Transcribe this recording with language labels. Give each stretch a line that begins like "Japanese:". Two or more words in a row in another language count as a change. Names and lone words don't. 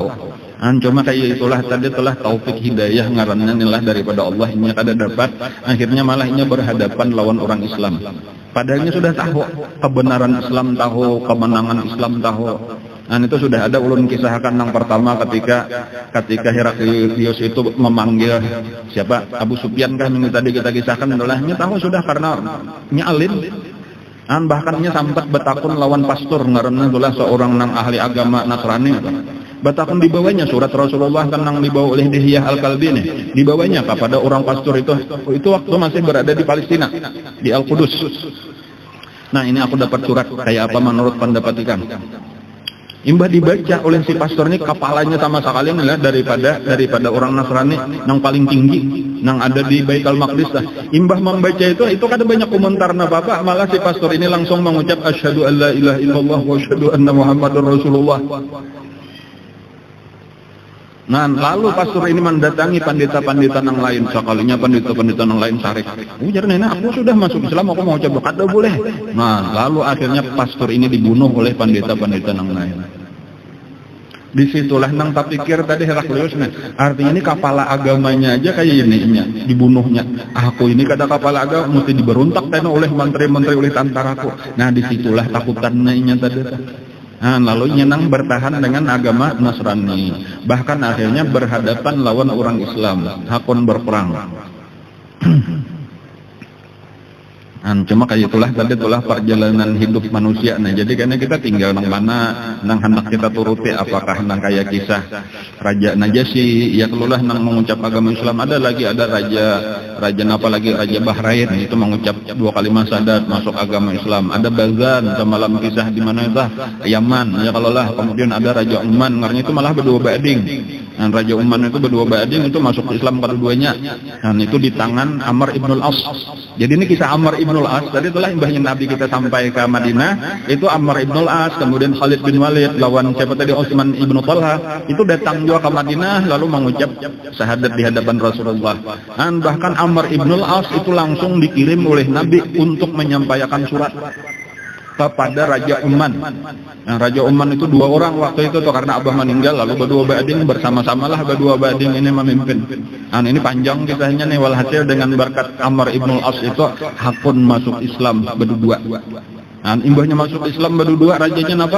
Banjar: Cuma kayak itulah tadi telah taufik hidayah ngarannya nilah daripada Allah, ini kada dapat, akhirnya malah ini berhadapan lawan orang Islam.
Indonesian: Padahalnya sudah tahu kebenaran Islam, tahu kemenangan Islam, tahu.
Banjar: Itu sudah ada ulun kisahkan yang pertama ketika Heraklius itu memanggil siapa, Abu Sufyan kan ini tadi kita kisahkan, adalah ini tahu sudah karena ini alim. Bahkan ini sampai betakun lawan pastor ngarannya itulah seorang nang ahli agama Nasrani. Batakun dibawanya surat Rasulullah kan yang dibawa oleh Dihyah Al-Kalbi nih, dibawanya kepada orang pastor itu waktu masih berada di Palestina, di Al-Qudus. Nah ini aku dapat surat kayak apa menurut pendapat ikan. Imbah dibaca oleh si pastor ini, kepalanya sama sekali adalah daripada orang Nasrani yang paling tinggi yang ada di Baitul Maqdis. Imbah membaca itu kada banyak komentar apa-apa, malah si pastor ini langsung mengucap
Arabic: أشهد أن لا إله إلا الله وأشهد أن محمدا رسول الله.
Indonesian: Nah, lalu pastor ini mendatangi pandita-pandita yang lain.
Banjar: Sekalinya pandita-pandita yang lain sarik. Ujar nenek, aku sudah masuk Islam, aku mau coba, kada boleh.
Indonesian: Nah, lalu akhirnya pastor ini dibunuh oleh pandita-pandita yang lain.
Banjar: Disitulah nang tak pikir tadi Herakliusnya. Artinya ini kepala agamanya aja kayak ini dibunuhnya. Aku ini kada kepala agama mesti diberontak tadi oleh menteri-menteri oleh tentaraku. Nah disitulah takutannya tadi. Nah, lalu nyenang bertahan dengan agama Nasrani.
Indonesian: Bahkan akhirnya berhadapan lawan orang Islam.
Banjar: Hakon berperang. Cuma kayak itulah tadi itulah perjalanan hidup manusia. Nah jadi karena kita tinggal nang mana, nang hendak kita turuti apakah nang kayak kisah Raja Najasyi, ya kelulah nang mengucap agama Islam.
Indonesian: Ada raja apa lagi raja Bahrain itu mengucap 2 kalimat syahadat masuk agama Islam.
Banjar: Ada Bazan semalam kisah di mana itu Yaman, ya kalau lah. Kemudian ada Raja Uman, ngarnya itu malah berdua bading. Dan Raja Uman itu berdua bading itu masuk Islam kedua-duanya.
Indonesian: Dan itu di tangan Amr ibnul As. Jadi ini kisah Amr ibnul As.
Banjar: Tadi itulah imbahnya Nabi kita sampai ke Madinah. Itu Amr ibnul As, kemudian Khalid bin Walid lawan siapa tadi Utsman ibnu Talha.
Indonesian: Itu datang juga ke Madinah lalu mengucap syahadat di hadapan Rasulullah. Dan bahkan Amr ibnul As itu langsung dikirim oleh Nabi untuk menyampaikan surat kepada Raja Uman.
Banjar: Nah, Raja Uman itu 2 orang waktu itu tuh karena Abah meninggal lalu berdua bading bersama-samalah berdua bading ini memimpin. Nah, ini panjang kisahnya nih walhasil dengan berkat Amr ibnul As itu hakun masuk Islam berdua. Nah, imbahnya masuk Islam berdua rajanya apa?